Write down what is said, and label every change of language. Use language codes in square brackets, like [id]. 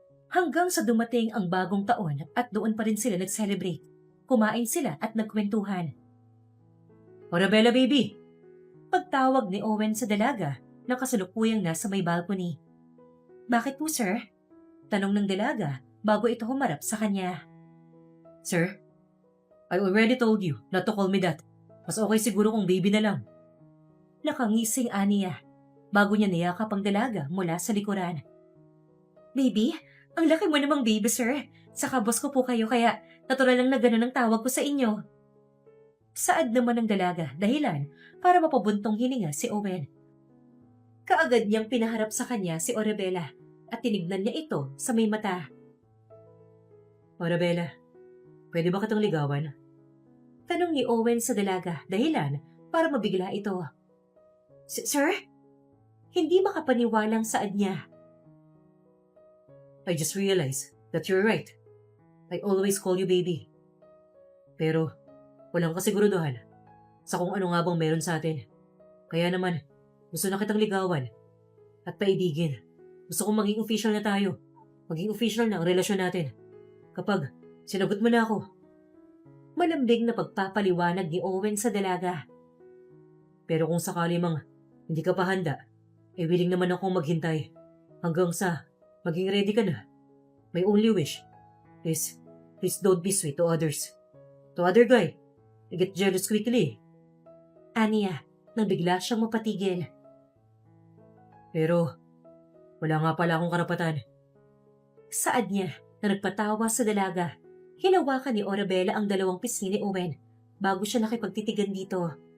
[tl] Hanggang sa dumating ang bagong taon at doon pa rin sila nag-celebrate. Kumain sila at nagkwentuhan. Arabella baby! Pagtawag ni Owen sa dalaga na kasalukuyang nasa may balcony. Bakit po, sir? Tanong ng dalaga bago ito humarap sa kanya. [en] Sir, I already told you not to call me that. [tl] Mas okay siguro kung baby na lang. Nakangising Aniya bago niya niyakap ang dalaga mula sa likuran. Baby, ang laki mo namang baby, sir. Saka boss ko po kayo kaya natural lang na ganun ang tawag ko sa inyo. Saad naman ng dalaga dahilan para mapabuntong hininga si Owen. Kaagad niyang pinaharap sa kanya si Arabella at tinignan niya ito sa may mata. Arabella, Pwede ba kitang ligawan? Tanong ni Owen sa dalaga, dahilan para mabigla ito. Sir? Hindi makapaniwalang saad niya. [en] I just realized that you're right. I always call you baby. [tl] Pero, walang kasiguruduhan sa kung ano nga bang meron sa atin. Kaya naman, gusto na kitang ligawan at paibigin. Gusto kong maging official na tayo. Maging official na ang relasyon natin. Kapag sinagot mo na ako. Malambing na pagpapaliwanag ni Owen sa dalaga. Pero kung sakali mang hindi ka pa handa, willing naman akong maghintay hanggang sa maging ready ka na. [en] My only wish is please don't be sweet to others. To other guy, I get jealous quickly. [tl] Aniya, nang bigla siyang mapatigil. Pero, wala nga pala akong karapatan. Saad niya na nagpatawa sa dalaga. Hinawakan ni Orabella ang dalawang pisngi ni Owen bago siya nakipagtitigan dito.